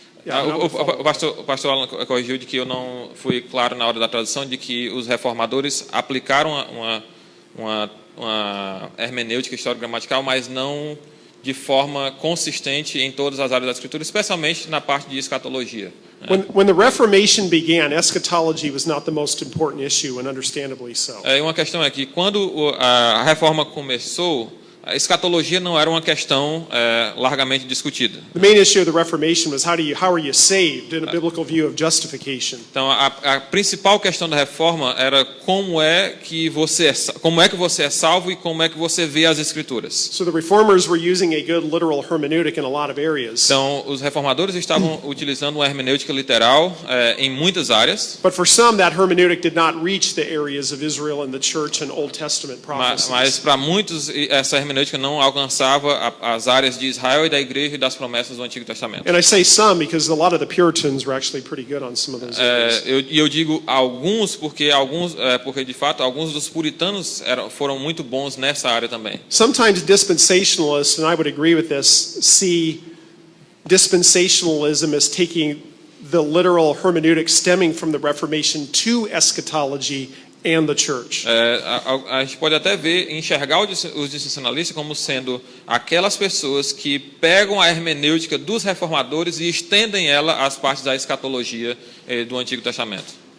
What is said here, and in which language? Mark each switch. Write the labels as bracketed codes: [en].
[pt] O pastor Alan corrigiu de que eu não fui claro na hora da tradução de que os reformadores aplicaram uma hermenêutica histórico-gramatical, mas não de forma consistente em todas as áreas da Escritura, especialmente na parte de escatologia. [en] When the Reformation began, eschatology was not the most important issue, and understandably so. [pt] Uma questão é que quando a reforma começou, a escatologia não era uma questão largamente discutida. [en] The main issue of the Reformation was how are you saved in a biblical view of justification. [pt] Então, a principal questão da reforma era como é que você é salvo e como é que você vê as escrituras. [en] So the reformers were using a good literal hermeneutic in a lot of areas. [pt] Então, os reformadores estavam utilizando uma hermenêutica literal em muitas áreas. [en] But for some, that hermeneutic did not reach the areas of Israel and the church and Old Testament prophecies. [pt] Mas para muitos essa hermenêutica não alcançava as áreas de Israel e da igreja e das promessas do Antigo Testamento. [en] And I say some because a lot of the Puritans were actually pretty good on some of those areas. [pt] Eu digo alguns porque de fato alguns dos puritanos foram muito bons nessa área também. [en] Sometimes dispensationalists, and I would agree with this, see dispensationalism as taking the literal hermeneutic stemming from the Reformation to eschatology and the church. [pt] A gente pode até enxergar os dispensacionalistas como sendo aquelas pessoas que pegam a hermenêutica dos reformadores e estendem ela às partes da escatologia do Antigo Testamento.